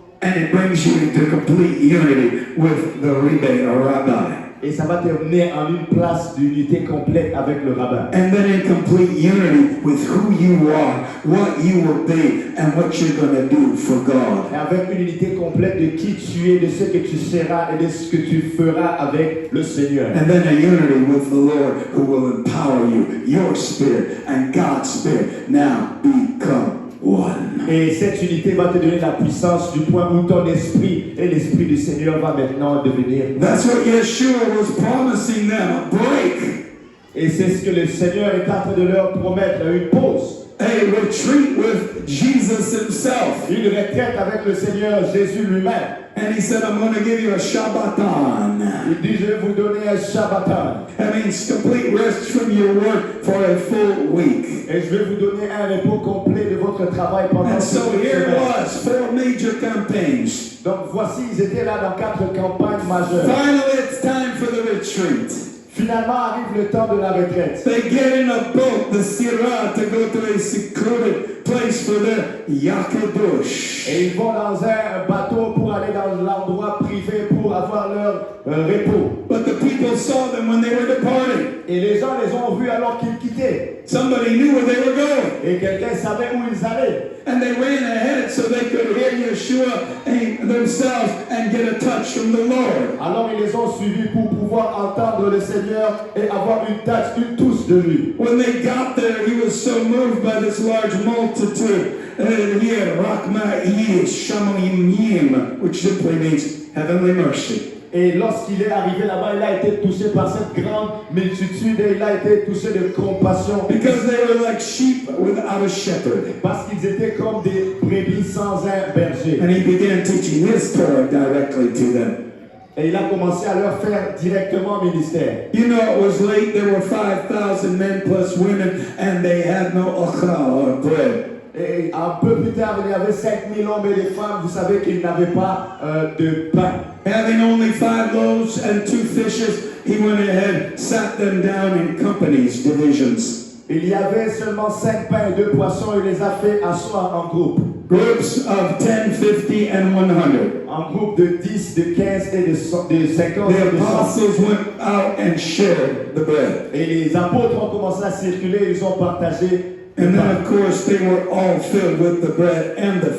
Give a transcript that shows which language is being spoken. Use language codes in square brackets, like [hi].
[en] And it brings you into complete unity with the rabbi. [fr] Et ça va te mener en une place d'unité complète avec le rabbin. [en] And then in complete unity with who you are, what you will be, and what you're going to do for God. [fr] Et avec une unité complète de qui tu es, de ce que tu seras et de ce que tu feras avec le Seigneur. [en] And then a unity with the Lord who will empower you, your spirit and God's spirit. Now become one. [fr] Et cette unité va te donner la puissance du point où ton esprit et l'esprit du Seigneur va maintenant devenir. [en] That's what Yeshua was promising them, a break. [fr] Et c'est ce que le Seigneur est en train de leur promettre, une pause. [en] A retreat with Jesus himself. [fr] Une retraite avec le Seigneur Jésus lui-même. [en] And he said, I'm going to give you a Shabbaton. [fr] Il dit, je vais vous donner un Shabbaton. [en] That means complete rest from your work for a full week. [fr] Et je vais vous donner un repos complet de votre travail pendant [en] And so [fr] toute [en] here it [fr] semaine. [en] was, 4 major campaigns. [fr] Donc voici, ils étaient là dans 4 campagnes majeures. [en] Finally, it's time for the retreat. [fr] Finalement arrive le temps de la retraite. [en] They get in a boat, the Sirah, to go to a secluded place for their Yakadush. [fr] Et ils vont dans un bateau pour aller dans l'endroit privé pour avoir leur repos. [en] But the people saw them when they were departing. [fr] Et les gens les ont vus alors qu'ils quittaient. [en] Somebody knew where they were going. [fr] Et quelqu'un savait où ils allaient. [en] And they ran ahead so they could hear Yeshua themselves and get a touch from the Lord. [fr] Alors ils les ont suivis pour pouvoir entendre le Seigneur et avoir une touch, une touche de lui. [en] When they got there, he was so moved by this large multitude. And he had [he] Rakma Yish Shamoyim, [en] which simply means heavenly mercy. [fr] Et lorsqu'il est arrivé là-bas, il a été touché par cette grande multitude et il a été touché de compassion. [en] Because they were like sheep without a shepherd. [fr] Parce qu'ils étaient comme des brebis sans un berger. [en] And he began teaching his Torah directly to them. [fr] Et il a commencé à leur faire directement ministère. [en] You know, it was late. There were 5,000 men plus women, and they had no ochra or bread. [fr] Et un peu plus tard, il y avait 5000 hommes et des femmes. Vous savez qu'ils n'avaient pas de pain. [en] Having only 5 loaves and 2 fishes, he went ahead, sat them down in companies, divisions. [fr] Il y avait seulement 5 pains et 2 poissons. Il les a fait asseoir en groupe. [en] Groups of 10, 50, and 100. [fr] En groupe de 10, de 15 et de 50 [en] The [fr] et de 100. [en] apostles went out and shared the bread. [fr] Et les apôtres ont commencé à circuler. Ils ont partagé. [en] And then, of course, they were all filled with the bread and the